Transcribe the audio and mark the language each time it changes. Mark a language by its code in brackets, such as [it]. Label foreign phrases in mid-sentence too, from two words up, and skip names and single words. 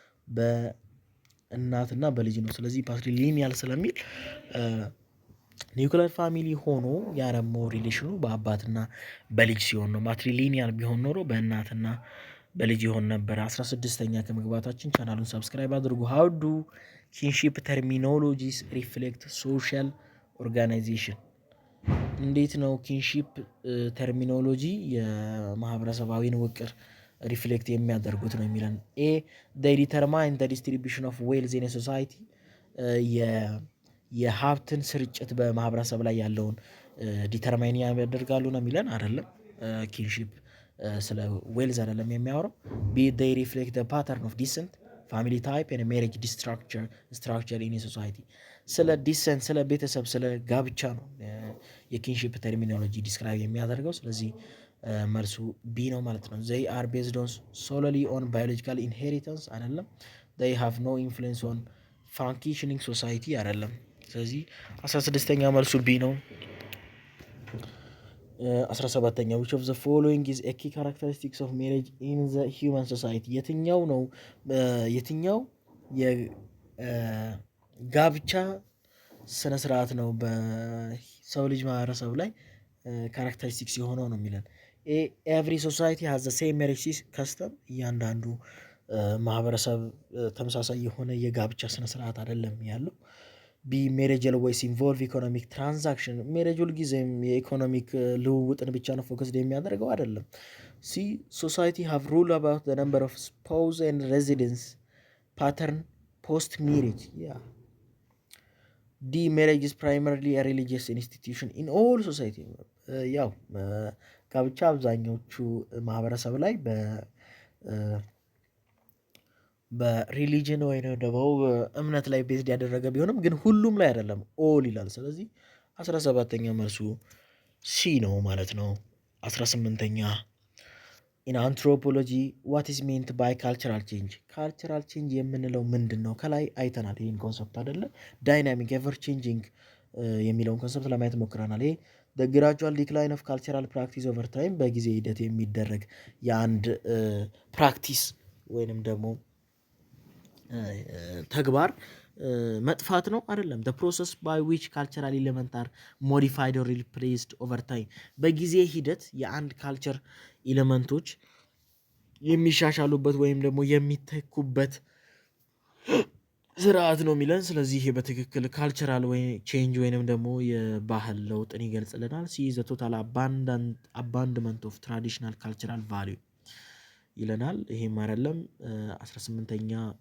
[am] በእናትና በልጅ ነው። ስለዚህ ፓትሪሊኒያል ስለሚል [en] nuclear family [am] ሆኖ ያረሞ ሪሌሽኑ በአባትና በልጅ ሲሆን ነው። ማትሪሊኒያል ቢሆን ኖሮ በእናትና በልጅ ይሆን ነበር። 16ኛ ከመግባታችን ቻናሉን ሰብስክራይብ አድርጉ። [en] How do kinship terminologies reflect social organization? [am] እንዴት ነው [en] kinship terminology [am] የማህበረሰባዊን ውቅር ሪፍሌክት የሚያደርጉት ነው የሚለን። ኤ [en] they determine the distribution of wealth in a society [am] የሀብትን ስርጭት በማህበረሰብ ላይ ያለውን ዲተርማይን ያደርጋሉ ነው የሚለን። አይደለም ኪንሺፕ ስለ ዌልዝ አይደለም የሚያወራው። ቢ [en] they reflect the pattern of descent family type and marriage structure in a society [am] ስለ ዲሰንት ስለ ቤተሰብ ስለ ጋብቻ ነው የኪንሺፕ ተርሚኖሎጂ ዲስክራይብ የሚያደርገው። ስለዚህ መልሱ ቢ ነው ማለት ነው። [en] they are based on solely on biological inheritance አይደለም። they have no influence on functioning society አይደለም። [am] ስለዚህ 16ኛ መልሱ ቢ ነው። 17ኛ [en] which of the following is a key characteristics of marriage in the human society? [am] የትኛው የጋብቻ ስነ ስርዓት ነው በሰው ልጅ ማህበረሰብ ላይ ካራክተሪስቲክስ የሆነው ነው የሚለን። every [en] society has the same marriage custom [am] እያንዳንዱ ማህበረሰብ ተመሳሳይ የሆነ የጋብቻ ስነ ስርዓት አይደለም ያለው። [en] ቢ ሜሬጅ always involve economic transaction [am] ሜሬጅ ሁልጊዜም የኢኮኖሚክ ልውውጥን ብቻ ነው ፎከስድ የሚያደርገው አይደለም። [en] ሲ society have rule about the number of spouse and residence pattern post marriage [am] ዲ [en] marriage is primarily a religious institution in all society [am] ያው ጋብቻ አብዛኞቹ ማህበረሰብ ላይ በሪሊጅን ወይም ደግሞ እምነት ላይ ቤዝድ ያደረገ ቢሆንም ግን ሁሉም ላይ አይደለም ኦል ይላል። ስለዚህ 17ኛ መልሱ ሲ ነው ማለት ነው። 18ኛ [en] in anthropology what is meant by cultural change? cultural change [am] የምንለው ምንድን ነው? ከላይ አይተናል ይህን ኮንሰፕት አይደለ? [en] dynamic ever changing [am] የሚለውን ኮንሰፕት ለማየት ሞክረናል። ይሄ [en] the gradual decline of cultural practice over time [am] በጊዜ ሂደት የሚደረግ የአንድ ፕራክቲስ ወይንም ደግሞ ተግባር መጥፋት ነው አይደለም። [en] the process by which cultural elements are modified or replaced over time [am] በጊዜ ሂደት የአንድ ካልቸር ኤሌመንቶች የሚሻሻሉበት ወይም ደግሞ የሚተኩበት ስርዓት ነው የሚለን። ስለዚህ ይሄ በትክክል ካልቸራል ወይ ቼንጅ ወይንም ደግሞ የባህል ለውጥን ይገልጽልናል። ሲ [en] the total abandonment of traditional cultural value [am] ይለናል። ይሄም አይደለም። 18ኛ